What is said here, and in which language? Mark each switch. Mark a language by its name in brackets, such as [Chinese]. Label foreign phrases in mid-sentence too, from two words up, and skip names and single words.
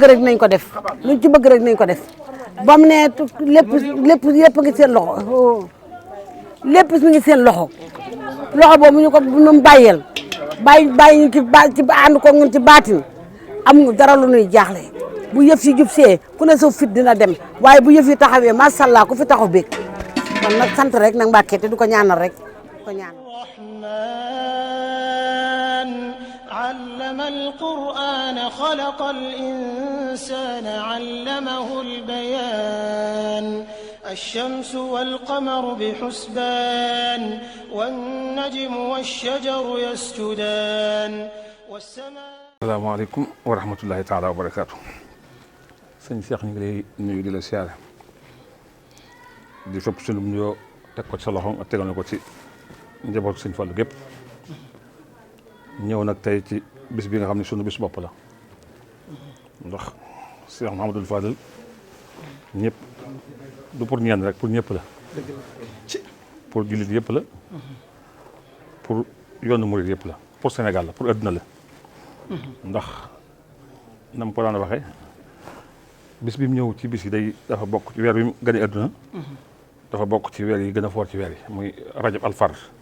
[Wolof] dinañ ko def luñ ci bëgg rek dinañ ko def ba mu ne lépp ngi seen loxo lépp mi ngi seen loxo boobu ñu ko ñu bàyyeel bàyyi ñu ci ànd ko ñun ci baatin amuñu dara lu ñuy jaaxle bu yëf yi jub see ku ne sa fit dina dem waaye bu yëf yi taxawee [Arabic] ما شاء الله [Wolof] ku fi taxaw beeg kon nag sant rek nag Mbàkke te du ko ñaanal rek ko ñaanal. [Arabic] علم القرآن خلق الإنسان علمه البيان الشمس والقمر بحسبان والنجم والشجر يسجدان والسماء. السلام عليكم ورحمة الله تعالى وبركاته. [Wolof] sëñ Cheikh ñu ngi lay nuyu di la siyaare di fépp sunu nuyoo teg ko ci sa loxo ak tegal na ko ci njabootu sëñ Fallu gépp ñëw nag tey ci bis bi nga xam ne sunu bis bopp la ndax Cheikh Mouhamadoul Fadel ñëpp du pour ñenn rek pour ñëpp la pour jullit yëpp la pour yoonu murid yëpp la pour Sénégal la pour adduna la ndax na ma ko daan waxee bis bi mu ñëw ci bis yi day dafa bokk ci weer bi mu gane adduna dafa bokk ci weer yi gën a foor ci weer yi muy rajab alfar